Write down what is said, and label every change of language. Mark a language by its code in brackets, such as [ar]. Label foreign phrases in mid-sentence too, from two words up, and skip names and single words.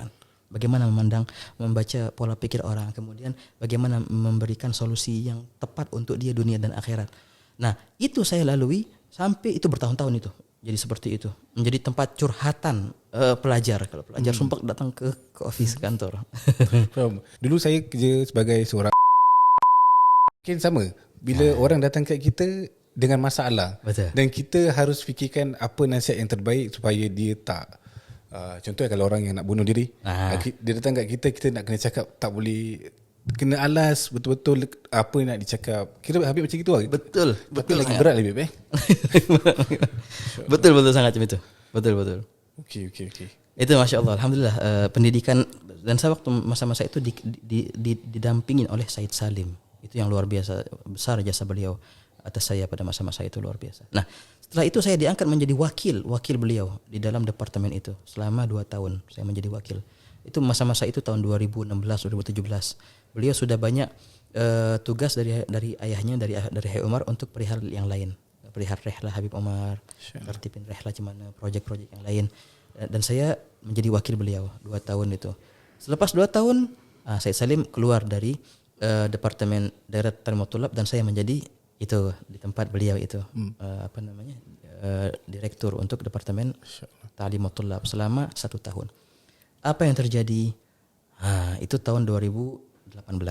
[id] Bagaimana membaca pola pikir orang, kemudian bagaimana memberikan solusi yang tepat untuk dia dunia dan akhirat. Nah, itu saya lalui sampai itu bertahun-tahun itu. Jadi seperti itu. Menjadi tempat curhatan pelajar. Kalau pelajar sumpah datang ke office kantor. [ms] Dulu saya kerja sebagai seorang mungkin sama. Bila orang datang kat kita dengan masalah, betul. Dan kita harus fikirkan apa nasihat yang terbaik supaya dia tak contohnya kalau orang yang nak bunuh diri, dia datang kat kita, kita nak kena cakap tak boleh, kena alas betul-betul apa yang nak dicakap. Kira Habib macam itu lah. Betul. Tapi lagi berat Habib Betul sangat macam itu. Betul. Okey. [id] Itu [ar] Masya Allah, Alhamdulillah [id] pendidikan. Dan saya waktu masa-masa itu didampingin oleh Said Salim. Itu yang luar biasa, besar jasa beliau atas saya pada masa-masa itu, luar biasa. Nah, setelah itu saya diangkat menjadi wakil beliau di dalam departemen itu selama 2 tahun saya menjadi wakil. Itu masa-masa itu tahun 2016 2017. Beliau sudah banyak tugas dari ayahnya, dari Habib Umar untuk perihal yang lain, perihal rehlah Habib Umar, tertibin rehlah gimana, projek-projek yang lain. Dan saya menjadi wakil beliau 2 tahun itu. Selepas 2 tahun Said Salim keluar dari departemen daerah Talimutulab dan saya menjadi itu di tempat beliau itu direktur untuk departemen Talimutulab selama 1 tahun. Apa yang terjadi? Itu tahun 2018.